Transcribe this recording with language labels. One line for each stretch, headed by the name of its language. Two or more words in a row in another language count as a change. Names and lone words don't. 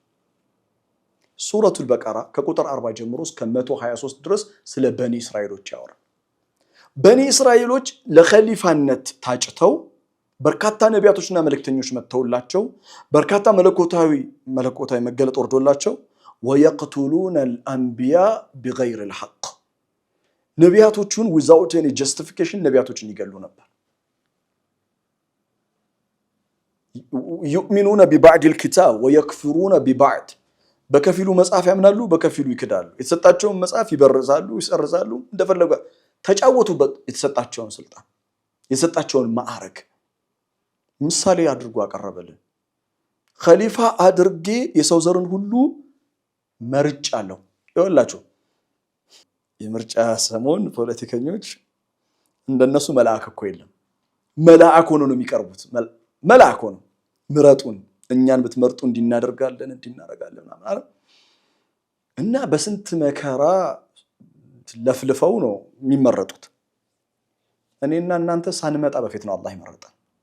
Amharic: ሱረቱል በቀራ ከቁጥር 40 ጀምሮ እስከ 123 ድረስ ስለ በኒ እስራኤሎች ያወራል በኒ እስራኤሎች ለኸሊፋነት ታጭተው በርካታ ነቢያቶችና መልእክተኞች መተውላቸው በርካታ መለኮታዊ መገለጥ ወርዶላቸው
Arabic: ويقتلون الانبياء بغير الحق
Amharic: ነቢያቶቹን
English: without any justification
Amharic: ነቢያቶችን ይገሉ ነበር
Arabic: يؤمنون ببعض الكتاب ويكفرون ببعض
Amharic: በከፊሉ መጽሐፍ ያምናሉ በከፊሉ ይክዳሉ የተሰጣቸውን መጽሐፍ ይበርዛሉ ይሰርዛሉ እንደፈለጉ ተጫወቱበት የተሰጣቸውን ስልጣን የተሰጣቸውን ማዕረግ ምሳሌ አድርጎ አቀረበልን ኸሊፋ አድርጌ የሰው ዘርን ሁሉ መርጫለሁ ይወላችሁ የምርጫ ሰሞን ፖለቲከኞች እንደነሱ መልአክ እኮ የለም መልአክ ሆኖ ነው የሚቀርቡት መልአክ ሆኖ ምረጡን እኛን ብትመርጡ እንዲናደርጋለን ማለት እና በስንት መከራ ለፍልፈው ነው የሚመረጡት እኔና እናንተ ሳንመጣ በፊት ነው አላህ ይመረጣል